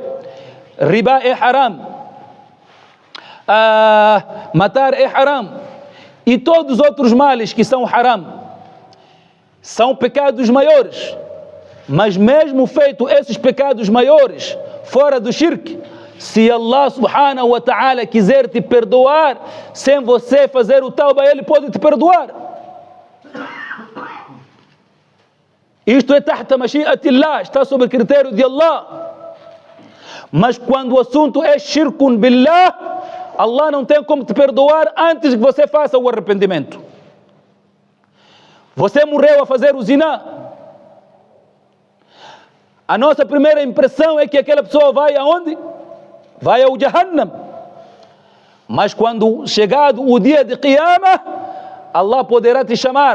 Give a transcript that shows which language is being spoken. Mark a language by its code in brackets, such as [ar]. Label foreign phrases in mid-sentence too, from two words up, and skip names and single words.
[pt] Riba é haram, matar é haram, e todos os outros males que são haram, são pecados maiores. Mas mesmo feito esses pecados maiores, fora do shirk, se Allah [ar] سبحانه وتعالى [pt] quiser te perdoar, sem você fazer o tauba, Ele pode te perdoar. Isto é [ar] تحت مشيئة الله, [pt] está sob o critério de Allah. Mas quando o assunto é [ar] شرك بالله, [pt] Allah não tem como te perdoar antes que você faça o arrependimento. Você morreu a fazer o zina. A nossa primeira impressão é que aquela pessoa vai aonde? Vai ao Jahannam. Mas quando chegado o dia de Qiyamah, Allah poderá te chamar.